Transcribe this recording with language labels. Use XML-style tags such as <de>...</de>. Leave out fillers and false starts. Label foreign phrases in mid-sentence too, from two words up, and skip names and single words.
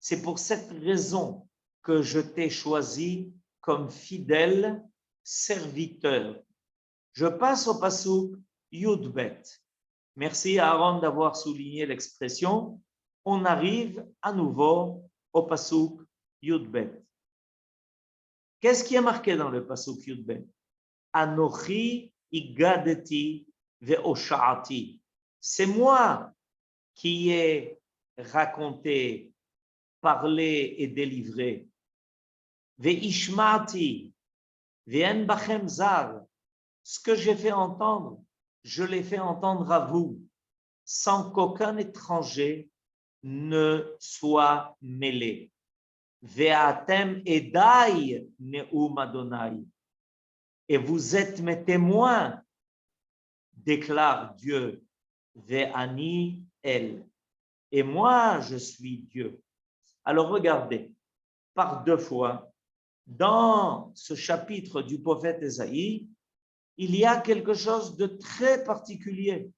<fr>C'est pour cette raison que je t'ai choisi comme fidèle serviteur. Je passe au passouk Yudbet. Merci à Aaron d'avoir souligné l'expression. On arrive à nouveau au passouk Yudbet. Qu'est-ce qui est marqué dans le passouk Yudbet?</fr> <he>אנכי הגדתי והושעתי.</he> <fr>C'est moi qui ai raconté, parlé et délivré.</fr> <he>והשמעתי ואין בכם זר.</he> <fr>Ce que j'ai fait entendre, je l'ai fait entendre à vous, sans qu'aucun étranger ne soit mêlé.</fr> <he>ואתם עדי נאם ה.</he> <fr>Et vous êtes mes témoins, déclare Dieu.</fr> <he>ואני אל.</he> <fr>Et moi, je suis Dieu. Alors regardez, par 2 fois, dans ce chapitre du prophète Ésaïe, il y a quelque chose de très particulier.</fr>